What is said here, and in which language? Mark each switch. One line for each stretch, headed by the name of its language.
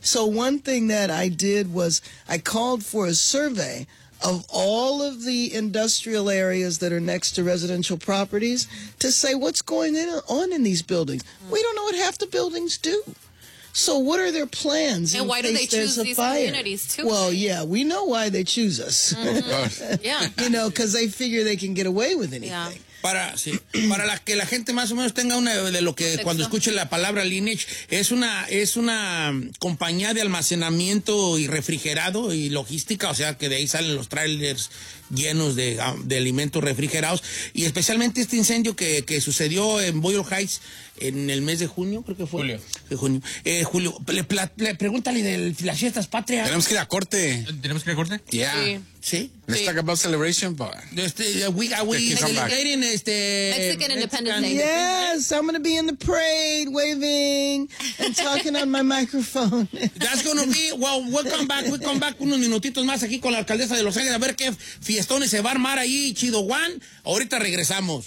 English: So one thing that I did was I called for a survey of all of the industrial areas that are next to residential properties to say what's going on in these buildings. Mm-hmm. We don't know what half the buildings do. So what are their plans? And why do they choose these communities too? Well, yeah, we know why they choose us. Mm-hmm. Yeah. You know, because they figure they can get away with anything. Yeah.
Spanish: Para la que la gente más o menos tenga una de lo que cuando escuche la palabra lineage, es una compañía de almacenamiento y refrigerado y logística, o sea que de ahí salen los trailers llenos de alimentos refrigerados, y especialmente este incendio que sucedió en Boyle Heights en el mes de junio, creo que fue. Julio. De junio. Julio, pregúntale de las fiestas patrias. Tenemos que ir a corte. ¿Tenemos que ir a corte?
English: Yeah.
Spanish: Sí. ¿Sí?
English: Let's talk about celebration, but... Are we celebrating Mexican Independence Day. Yes, I'm going to be in the parade waving and talking on my microphone. That's going to be... Well, we'll come back
Spanish: unos minutitos más aquí con la alcaldesa de Los Ángeles a ver qué fiestones se va a armar ahí, Chido Juan. Ahorita regresamos.